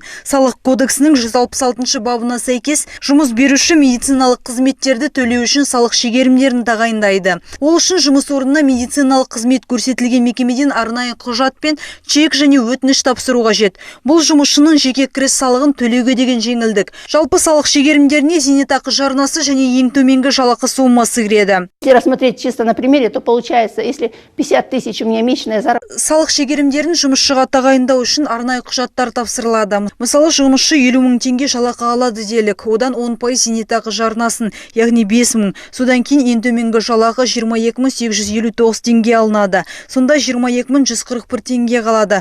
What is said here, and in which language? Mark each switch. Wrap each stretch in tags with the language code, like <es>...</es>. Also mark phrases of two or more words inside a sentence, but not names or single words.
<kk>Салық кодексінің 166 бабына сәйкес жұмыс беруші медициналық қызметтерді төлеу үшін салық шегерімдерін тағайындайды. Ол үшін жұмыс орнына медициналық қызмет көрсетілген мекемеден арнайы құжат пен чек және өтініш тапсыру қажет. Бұл жұмысшының жеке кіріс салығын төлеуге деген жеңілдік. Жалпы салық шегерімдеріне зейнетақы жарнасы және ең төменгі жалақы сомасы кіреді.</kk> <ru>Если рассмотреть чисто на примере, то получается, если 50 тысяч у меня месячная заработная.</ru> <kk>Салық шегерімдерін жұмысшыға тағайындау үшін арнайы құжаттар тапсырылады. Мысалы, жұмысшы 50 мың теңге жалақы алады делік. Одан 10% зейнетақы жарнасын, яғни 5 мың. Содан кейін ең төменгі жалақы 22.859 теңге алынады. Сонда 22.141 теңге қалады.</kk>